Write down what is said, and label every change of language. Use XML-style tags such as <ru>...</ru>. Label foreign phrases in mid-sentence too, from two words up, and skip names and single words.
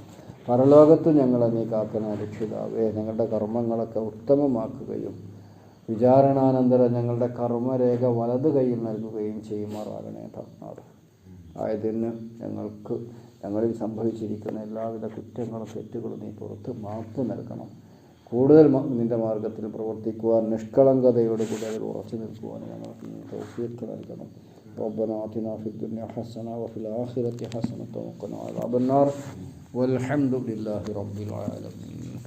<ml>പരലോകത്ത് ഞങ്ങളെ നീ കാക്കണ രക്ഷിതാവേ, ഞങ്ങളുടെ കർമ്മങ്ങളൊക്കെ ഉത്തമമാക്കുകയും വിചാരണാനന്തരം ഞങ്ങളുടെ കർമ്മരേഖ വലത് കൈയിൽ നൽകുകയും ചെയ്യുമാറാകണേ നാഥ. ആയതിന് ഞങ്ങളിൽ സംഭവിച്ചിരിക്കുന്ന എല്ലാവിധ കുറ്റങ്ങളും തെറ്റുകളും നീ പുറത്ത് മാപ്പ് നൽകണം. കൂടുതൽ നിൻ്റെ മാർഗത്തിൽ പ്രവർത്തിക്കുവാൻ നിഷ്കളങ്കതയോടുകൂടി അതിൽ ഉറച്ചു നിൽക്കുവാൻ ഞങ്ങൾക്ക് നീ തൗഫീഖ് നൽകണം.</ml> <ar>ربنا آتنا في الدنيا حسنة وفي الآخرة حسنة وقنا عذاب النار والحمد لله رب العالمين.</ar>